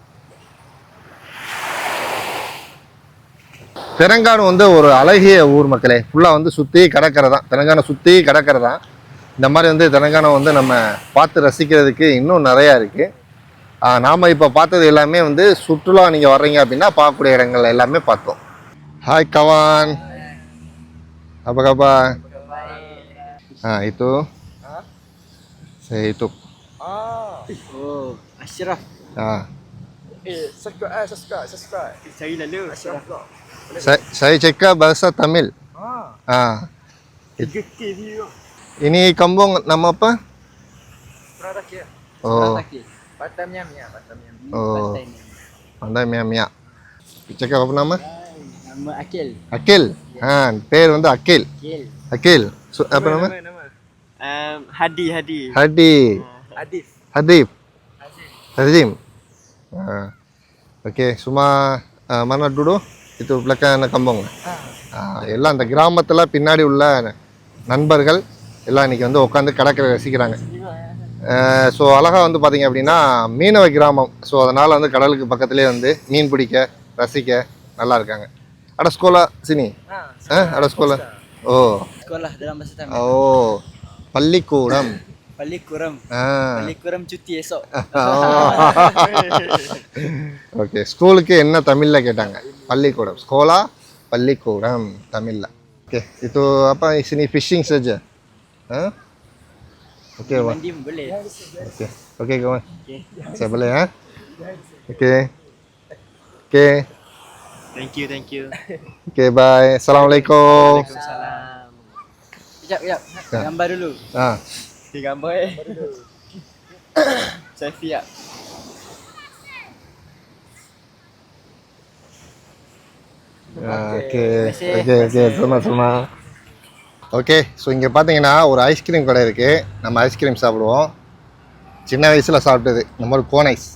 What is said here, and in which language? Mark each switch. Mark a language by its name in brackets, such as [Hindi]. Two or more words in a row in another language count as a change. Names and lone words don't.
[Tamil] தெலங்கானா வந்து ஒரு அழகிய ஊர் மக்களே. ஃபுல்லாக வந்து சுற்றி கடற்கரை தான், தெலங்கானா சுற்றி கடற்கரை தான். இந்த மாதிரி வந்து தெலங்கானா வந்து நம்ம பார்த்து ரசிக்கிறதுக்கு இன்னும் நிறையா இருக்குது. நாம் இப்போ பார்த்தது எல்லாமே வந்து சுற்றுலா நீங்கள் வர்றீங்க அப்படின்னா பார்க்கக்கூடிய இடங்கள் எல்லாமே பார்த்தோம். [Malay] Hai kawan. Apa kabar? Itu. Saya YouTube. Oh, Ashraf. Subscribe. Cari lalu Ashraf. Saya cakap bahasa Tamil. 3K view. Ini kampung nama apa? Peratakya. Oh. Peratakya. Batam Mia. Batam Mia. Oh. Pandai Mia. Cakap apa nama? Nama Akil. Akil. [Tamil] பேர் வந்து Akil. [Malay] Akil. Akil. Apa nama? Hadi. Hadi. Adif. Hadif. Hazim. [Tamil] ஓகே சும்மா [Malay] mana dulu itu belakang kampung [Tamil] எல்லாம் அந்த கிராமத்தில் பின்னாடி உள்ள நண்பர்கள் எல்லாம் இன்னைக்கு வந்து உட்காந்து கடற்கரை ரசிக்கிறாங்க. ஸோ அழகாக வந்து பார்த்தீங்க அப்படின்னா மீனவ கிராமம். ஸோ அதனால் வந்து கடலுக்கு பக்கத்துலேயே வந்து மீன் பிடிக்க ரசிக்க நல்லா இருக்காங்க. [Malay] ada sekolah sini ada sekolah oh Sekolah dalam bahasa Tamil. [Tamil] ஓ பள்ளிக்கூடம் Pallikuram. ஆ [Malay] Pallikuram cuti esok. [Tamil] ஓகே ஸ்கூலுக்கு என்ன தமிழில் கேட்டாங்க? பள்ளிக்கூடம். ஸ்கோலா பள்ளிக்கூடம் தமிழில். [Malay] ஓகே itu apa sini fishing saja. Oke, Pak. Mandi boleh. Oke, kawan. Okey. Saya boleh ya? Oke. Oke. [English] Thank you. [Malay] Oke, bye. Assalamualaikum. Waalaikumsalam. Sekejap. Ya. Gambar dulu. Ah, Okey, gambar Selfie tak? [Tamil] ஓகே சும்மா ஓகே ஸோ இங்கே பார்த்தீங்கன்னா ஒரு ஐஸ்கிரீம் கடை இருக்குது. நம்ம ஐஸ்கிரீம் சாப்பிடுவோம். சின்ன வயசில் சாப்பிட்டது நம்ம ஒரு கோன் ஐஸ்.